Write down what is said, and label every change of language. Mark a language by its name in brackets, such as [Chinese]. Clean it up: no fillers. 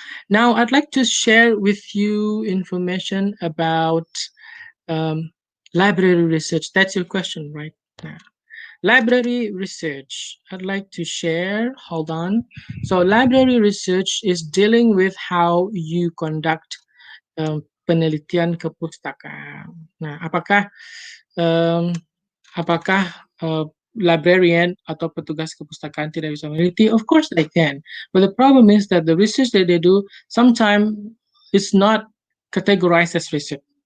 [English] Now, I'd like to share with you information about library research. That's your question, right? Now, library research, I'd like to share, hold on. So, library research is dealing with how you conduct [Indonesian] penelitian kepustakaan. Nah, apakah librarian atau petugas kepustakaan tidak bisa meneliti? [English] Of course they can. But the problem is that the research that they do sometimes is not categorized as research.